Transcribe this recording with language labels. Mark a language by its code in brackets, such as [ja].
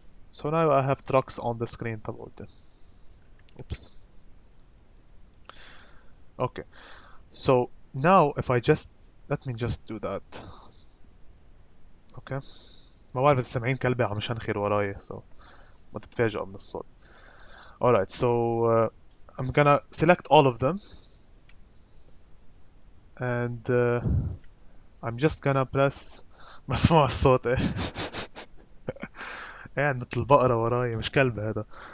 [en] So now I have trucks on the screen [ar] تبعولتي. [en] Oops. Okay, so now if I just, let me just do that. Okay, [ar] ما بعرف إذا سامعين كلبي عم يشنخر وراي so ما تتفاجئوا من الصوت. [en] Alright, so I'm gonna select all of them and I'm just gonna press [ar] مسموع الصوت ايه قاعد مثل البقرة وراي مش كلب هذا.